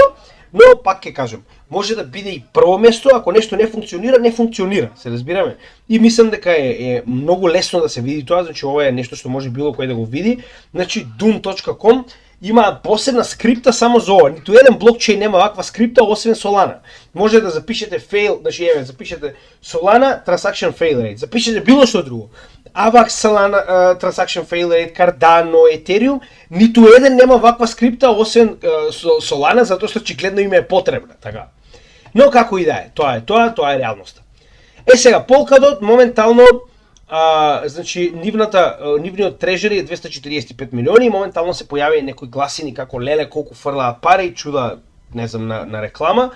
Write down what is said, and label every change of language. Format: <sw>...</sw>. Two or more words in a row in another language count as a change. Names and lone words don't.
<mk>Но пак ќе кажам, може да биде и прво место, ако нешто не функционира, не функционира, се разбираме. И мислам дека е многу лесно да се види тоа, значи ова е нешто што може било кој да го види. Значи Doom.com има посебна скрипта само за ова. Ниту еден блокчейн нема ваква скрипта освен Solana. Може да запишете fail, значи запишете Solana</mk> <en>transaction fail rate,</en> <mk>запишете било што друго.</mk> <en>AVAX, Solana, Transaction Fail Rate,</en> <mk>Cardano, Ethereum, ниту еден нема ваква скрипта освен Solana, затоа што очигледно им е потребна, така. Но како и да е, тоа е реалноста. Сега Polkadot моментално значи нивниот трежери е 245 милиони и моментално се појави некои гласини како леле колку фрлаат пари и чуда не знам на реклама.</mk>